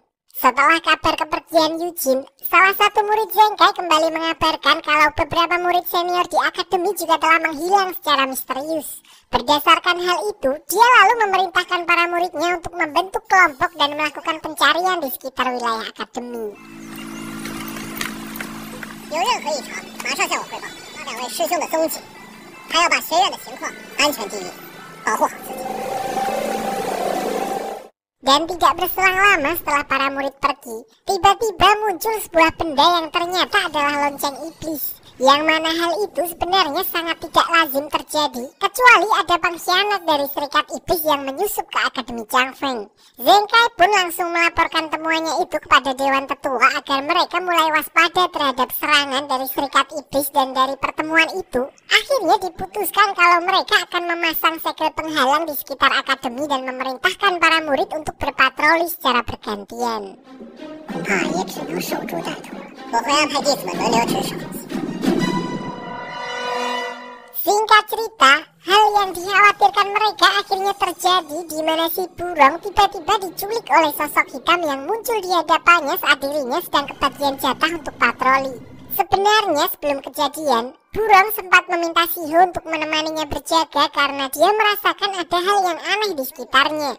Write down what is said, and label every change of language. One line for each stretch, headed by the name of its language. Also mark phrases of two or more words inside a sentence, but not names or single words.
Indonesian: Setelah kabar kepergian Yujin, salah satu murid Zheng kembali mengabarkan kalau beberapa murid senior di akademi juga telah menghilang secara misterius. Berdasarkan hal itu, dia lalu memerintahkan para muridnya untuk membentuk kelompok dan melakukan pencarian di sekitar wilayah akademi.
Chinese: 有任何异常，马上向我汇报，把两位师兄的踪迹，还要把学院的情况安全第一，保护好自己。
Indonesian: Dan tidak berselang lama setelah para murid pergi, tiba-tiba muncul sebuah benda yang ternyata adalah lonceng iblis. Yang mana hal itu sebenarnya sangat tidak lazim terjadi, kecuali ada pengkhianat dari serikat iblis yang menyusup ke Akademi Changfeng. Zheng pun langsung melaporkan temuannya itu kepada Dewan Tetua agar mereka mulai waspada terhadap serangan dari serikat iblis, dan dari pertemuan itu, akhirnya diputuskan kalau mereka akan memasang segel penghalang di sekitar akademi dan memerintahkan para murid untuk berpatroli secara bergantian.
Chinese: 恐怕也只能守株待兔，我会安排弟子们轮流值守。
Indonesian: Singkat cerita, hal yang dikhawatirkan mereka akhirnya terjadi, di mana si burung tiba-tiba diculik oleh sosok hitam yang muncul di hadapannya saat dirinya sedang kebagian jatah untuk patroli. Sebenarnya sebelum kejadian, burung sempat meminta Siho untuk menemaninya berjaga karena dia merasakan ada hal yang aneh di sekitarnya.